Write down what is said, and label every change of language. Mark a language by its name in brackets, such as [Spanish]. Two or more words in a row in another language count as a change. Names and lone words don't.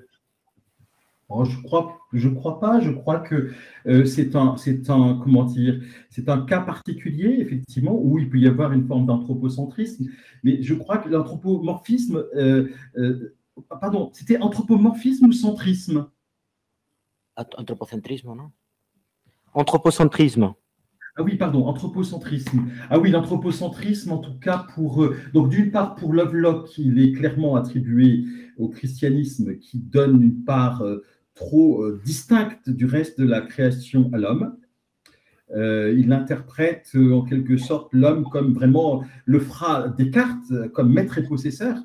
[French] Oh, je crois pas. Je crois que comment dire, c'est un cas particulier, effectivement, où il peut y avoir une forme d'anthropocentrisme. Mais je crois que l'anthropomorphisme, pardon, c'était anthropomorphisme ou centrisme? Anthropocentrisme, non? Anthropocentrisme. Ah oui, pardon, anthropocentrisme. Ah oui, l'anthropocentrisme, en tout cas, donc d'une part, pour Lovelock, il est clairement attribué au christianisme qui donne une part trop distincte du reste de la création à l'homme. Il interprète en quelque sorte l'homme comme vraiment le fera Descartes, comme maître et possesseur.